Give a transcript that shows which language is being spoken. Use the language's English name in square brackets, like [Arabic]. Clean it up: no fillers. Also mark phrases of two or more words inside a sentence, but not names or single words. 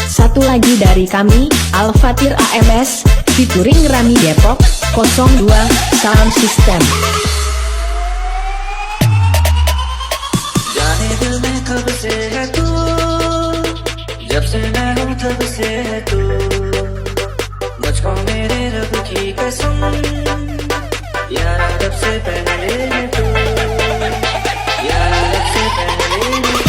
[Indonesian] satu lagi dari kami, Al-Fatir AMS, featuring Rami Depok, 02, Sound System. [Hindi] जाने दिल में कब से है तू, जब से मैं हूँ तब से है तू, मुझको मेरे रब की कसम, यारा रब से पहले है तू, यारा रब से पहले है तू।